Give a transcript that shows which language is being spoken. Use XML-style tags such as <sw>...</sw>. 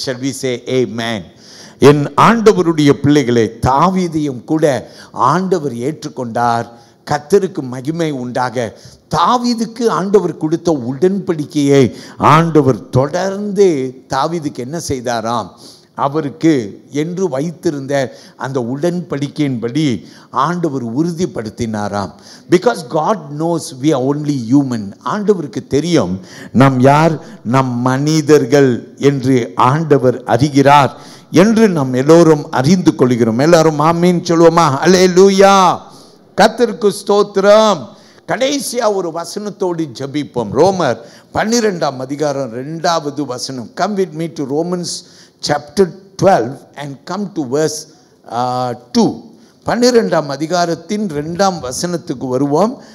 <en>Shall we say amen?</en> <ta>என் ஆண்டவருடைய பிள்ளைகளை, தாவீதையும் கூட ஆண்டவர் ஏற்றுக்கொண்டார். கர்த்தருக்கு மகிமை உண்டாக. தாவீதுக்கு ஆண்டவர் கொடுத்த உடன்படிக்கையை ஆண்டவர் தொடர்ந்து தாவீதுக்கு என்ன செய்தாராம், அவருக்கு என்று வைத்திருந்த அந்த உடன்படிக்கையின்படி ஆண்டவர் உறுதிப்படுத்தினாராம்.</ta> <en>Because God knows we are only human.</en> <ta>ஆண்டவருக்கு தெரியும் நாம் யார், நம் மனிதர்கள் என்று ஆண்டவர் அறிகிறார் என்று நாம் எல்லோரும் அறிந்து கொள்கிறோம். எல்லாரும் ஆமீன் சொல்லுவோமா? அல்லேலூயா. கர்த்தருக்கு ஸ்தோத்திரம். கடைசியா ஒரு வசனத்தோடு ஜெபிப்போம். ரோமர் 12ஆம் அதிகாரம் 2வது வசனம்.</ta> <en>Come with me to Romans chapter 12 and come to verse 2.</en> <ta>12ஆம் அதிகாரத்தின் 2ஆம் வசனத்துக்கு வருவோம்.</ta>